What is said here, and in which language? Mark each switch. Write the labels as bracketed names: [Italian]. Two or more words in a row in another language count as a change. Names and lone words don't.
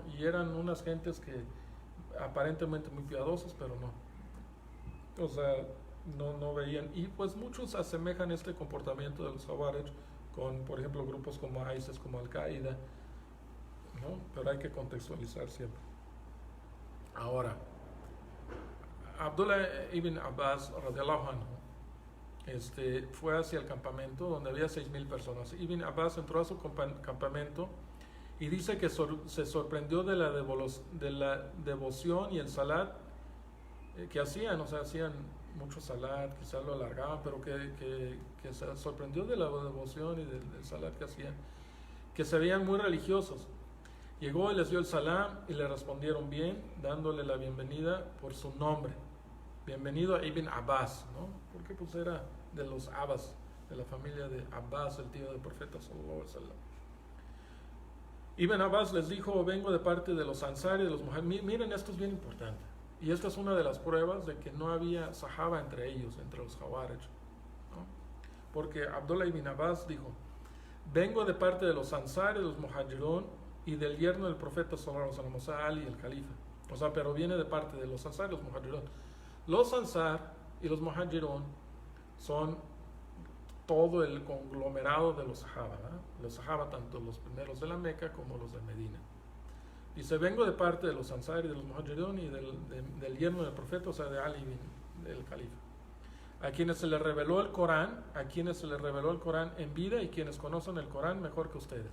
[Spanish] Y eran unas gentes que aparentemente muy piadosas, pero no, o sea, no veían, y pues muchos asemejan este comportamiento de los Jawarij con, por ejemplo, grupos como ISIS, como Al-Qaeda, ¿no? Pero hay que contextualizar siempre. Ahora, Abdullah ibn Abbas [Arabic] رضي الله عنه [Spanish] fue hacia el campamento donde había 6,000 personas. Ibn Abbas entró a su campamento y dice que se sorprendió de la devoción y el salat que hacían. O sea, hacían mucho salat, quizás lo alargaban, pero que se sorprendió de la devoción y del salat que hacían, que se veían muy religiosos. Llegó y les dio el salam y le respondieron bien, dándole la bienvenida por su nombre. Bienvenido a Ibn Abbas, ¿no? Porque pues era de los Abbas, de la familia de Abbas, el tío del profeta [Arabic] صلى الله عليه وسلم. [Spanish] Ibn Abbas les dijo, vengo de parte de los Ansar y de los Muhammad. Miren, esto es bien importante. Y esta es una de las pruebas de que no había sahaba entre ellos, entre los Jawarij, ¿no? Porque Abdullah ibn Abbas dijo, vengo de parte de los Ansar y de los Muhajirun y del yerno del profeta [Arabic] صلى الله عليه وسلم, [Spanish] o sea, Ali, el califa. O sea, pero viene de parte de los Ansar y los Muhajirun. Los Ansar y los Muhajirun son todo el conglomerado de los Sahaba, ¿verdad? Los Sahaba, tanto los primeros de la Meca como los de Medina. Dice, vengo de parte de los Ansar y de los Muhajirun y del yerno del profeta, o sea, de Ali, del califa, a quienes se les reveló el Corán, en vida, y quienes conocen el Corán mejor que ustedes.